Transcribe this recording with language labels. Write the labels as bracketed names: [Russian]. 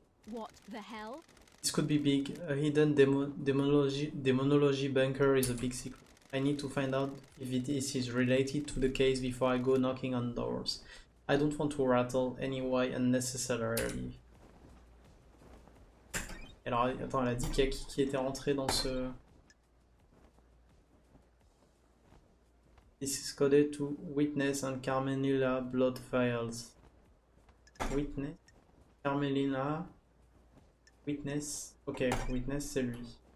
[English] What the hell? This could be big. A hidden demonology bunker is a big secret. I need to find out if it is related to the case before I go knocking on doors. I don't want to rattle anyway unnecessarily. [French] Alors, attends, elle a dit qu'il y a qui était rentré dans ce... [English] This is coded to Witness and Carmelina blood vials. Witness? Carmelina... Witness? [French] Ok, Witness, c'est lui.